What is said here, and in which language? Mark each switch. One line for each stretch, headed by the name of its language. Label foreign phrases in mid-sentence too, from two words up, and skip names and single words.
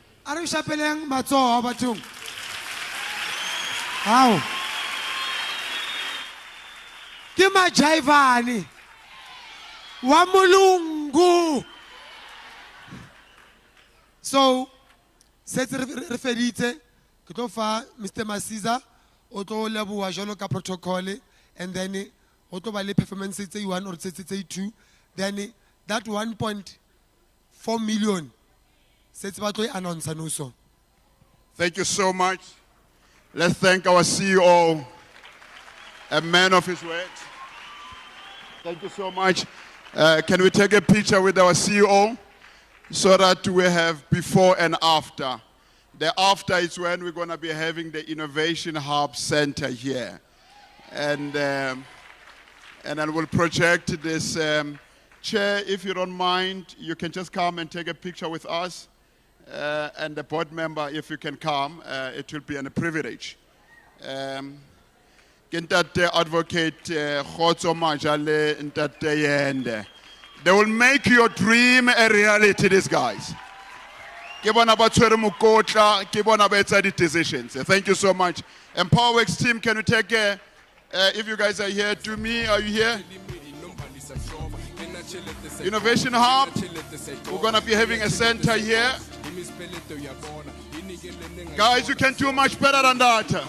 English: Are you
Southern Sotho: shapeleng matsoho bathong? How? Ke majaivane. Wa mulungu. So, setse re feditse ke tlo fa Mr. Masiza o tlo leboha jalo ka
English: protocol and then
Southern Sotho: o tlo ba le performance tse 1 or tse 2
English: then that 1.4 million
Southern Sotho: setse ba tlo announce no so.
English: Thank you so much. Let's thank our CEO, a man of his word. Thank you so much. Can we take a picture with our CEO so that we have before and after? The after is when we're going to be having the Innovation Hub Center here. And then we'll project this chair. If you don't mind, you can just come and take a picture with us. And the board member, if you can come, it will be a privilege.
Southern Sotho: Ntate advocate Khotso Majale ntate yende.
English: They will make your dream a reality, these guys.
Southern Sotho: Ke bona ba tshwere mokotla, ke bona ba etsa di-decisions.
English: Thank you so much. EmpowaYouth team, can you take if you guys are here, to me, are you here? Innovation Hub, we're going to be having a center here. Guys, you can do much better than that.